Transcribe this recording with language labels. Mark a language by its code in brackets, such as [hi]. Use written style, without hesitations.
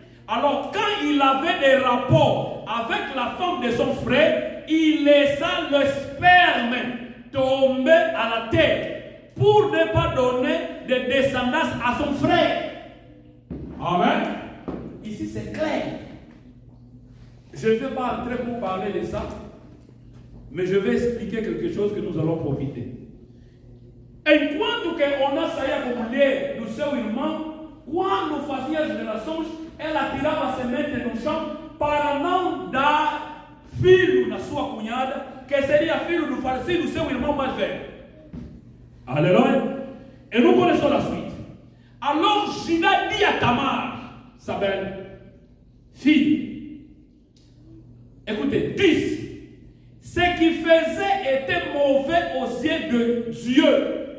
[fr] Alors quand il avait des rapports avec la femme de son frère, il laissa le sperme tomber à la terre pour ne pas donner de descendance à son frère. Amen. Ici c'est clair. Je ne vais pas entrer pour parler de ça, mais je vais expliquer quelque chose que nous allons profiter. [pt] Enquanto que Onan saía com mulher do seu irmão, quando fazia as relações, ela tirava a semente no chão para não dar filho na sua cunhada, que seria filho do falecido do seu irmão mais velho. [fr] Alléluia. Et nous connaissons la suite. Alors Judas dit à Tamar, sa belle fille, écoutez, 10. Ce qu'il faisait était mauvais aux yeux de Dieu.